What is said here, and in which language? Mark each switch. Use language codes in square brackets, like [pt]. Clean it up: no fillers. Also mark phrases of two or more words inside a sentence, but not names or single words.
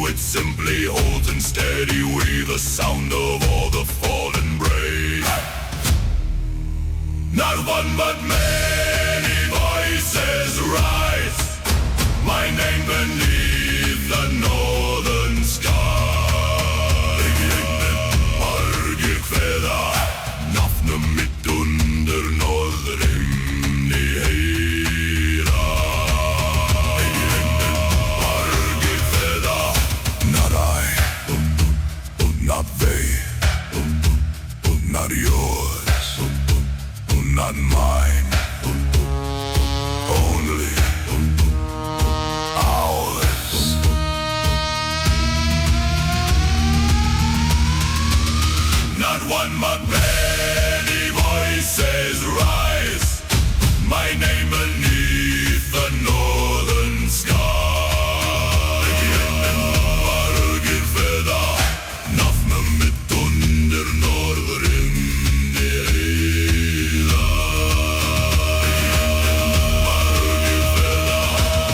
[en] It simply holds in steady way the sound of all the fallen brave. Not one but many voices rise, my name beneath the northern sky. [is] Margir kveða, nafn mitt under norðurhimni heiða. Margir kveða, [en] not I, not they, not yours, not mine, only ours. Not one but many voices rise, my name beneath the northern sky. [is] Vargrøk feða, nafn mitt under norðurhimni heiða. Vargrøk feða,